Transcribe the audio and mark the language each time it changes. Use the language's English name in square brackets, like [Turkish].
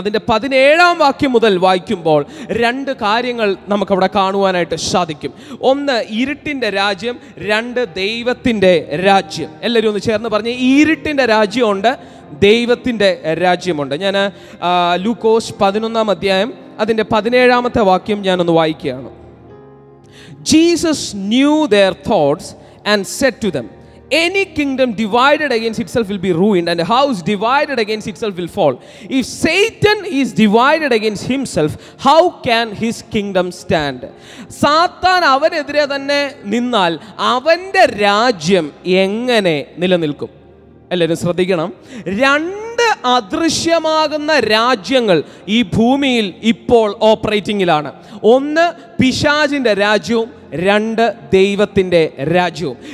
[Malayalam] അതിൻ്റെ 17-ാം വാക്യം മുതൽ വായിക്കുമ്പോൾ 2 കാര്യങ്ങൾ നമുക്കവിടെ കാണുവാനായിട്ട് സാധിക്കും. 1 ഇരുട്ടിൻ്റെ രാജ്യം, 2 ദൈവത്തിൻ്റെ രാജ്യം. എല്ലാവരും ഒന്ന് ചേർന്ന് പറഞ്ഞ്, ഇരുട്ടിൻ്റെ രാജ്യമുണ്ട്, ദൈവത്തിൻ്റെ രാജ്യമുണ്ട്. ഞാൻ ലൂക്കോസ് 11-ാം അധ്യായം അതിൻ്റെ 17-ാമത്തെ വാക്യം ഞാനൊന്ന് വായിക്കുകയാണ്. [English] Jesus knew their thoughts and said to them, any kingdom divided against itself will be ruined, and a house divided against itself will fall. If Satan is divided against himself, how can his kingdom stand? [Malayalam] സാത്താൻ അവനെതിരെ തന്നെ നിന്നാൽ അവൻ്റെ രാജ്യം എങ്ങനെ നിലനിൽക്കും? എല്ലാവരും ശ്രദ്ധിക്കണം. 2 അദൃശ്യമാകുന്ന രാജ്യങ്ങൾ ഈ ഭൂമിയിൽ ഇപ്പോൾ ഓപ്പറേറ്റിംഗിലാണ്. ഒന്ന് പിശാചിൻ്റെ രാജ്യവും, രണ്ട് ദൈവത്തിൻ്റെ രാജ്യവും.